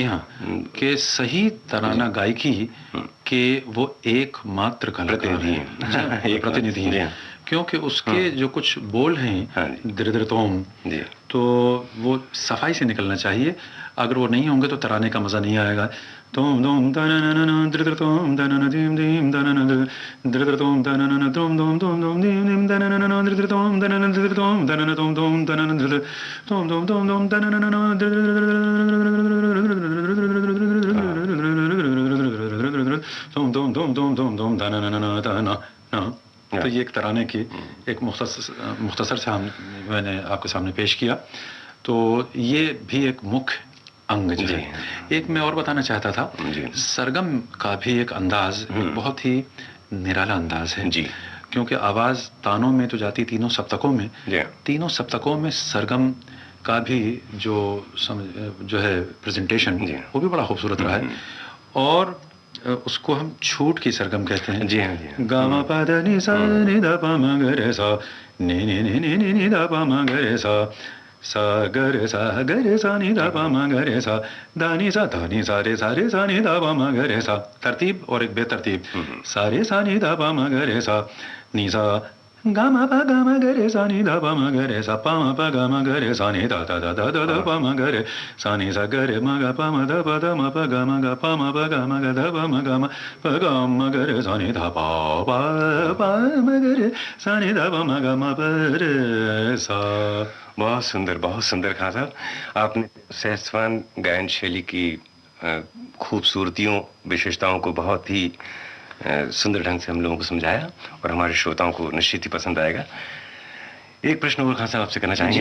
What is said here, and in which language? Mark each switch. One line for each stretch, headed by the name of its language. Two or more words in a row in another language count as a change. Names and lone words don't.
Hindi: जी हाँ, कि सही तराना गायकी के वो एकमात्र कलाकार हैं, प्रतिनिधि हैं, क्योंकि उसके जो कुछ बोल हैं दृदृतोम, तो वो सफाई से निकलना चाहिए। अगर वो नहीं होंगे तो तराने का मजा नहीं आएगा। तोम दोम दननन दृदृतोम दनन दीम दीम दनन दृदृतोम दनन तोम दोम दोम दोम दीम दीम दनन दृदृतोम दनन दृदृतोम दनन तोम दोम दनन दृद तोम दोम दोम दोम दनन तोम दोम दोम दोम दोम दोम दनन तना। तो ये एक तराने की एक मुख्तसर से मैंने आपके सामने पेश किया। तो ये भी एक मुख्य अंग जो है। एक मैं और बताना चाहता था, सरगम का भी एक अंदाज बहुत ही निराला अंदाज है जी, क्योंकि आवाज तानों में तो जाती तीनों सप्तकों में, तीनों सप्तकों में सरगम का भी जो है प्रेजेंटेशन वो भी बड़ा खूबसूरत रहा है। और उसको हम छूट की सरगम कहते हैं। जी हाँ, गामा पा दा नि सा नि दा पा मा ग रे सा नि नि नि नि नि दा पा मा ग रे सा सा ग रे सा नि दा पा मा ग रे सा दा नि सा रे सा नि दा पा मा ग रे सा। तरतीब और एक बेतरतीब, सा रे सा नि दा पा मा ग रे सा नि सा गा म प गा म ग रे सा नि ध प म ग रे सा प म प ग म ग रे सा नि ध ध ध ध ध ध प म ग रे सा नि सा ग रे म ग प म ध प ध म प ग म ग प म प ग म ग ध प म ग म प ग म ग रे सा नि ध प प प म ग रे सा नि ध प म ग म प रे सा। बहुत सुंदर खान साहब, आपने सहस्वान गायन शैली की खूबसूरतियों, विशेषताओं को बहुत ही सुंदर ढंग से हम लोगों को समझाया और हमारे श्रोताओं को निश्चित ही पसंद आएगा। एक प्रश्न और खान साहब आपसे करना चाहेंगे,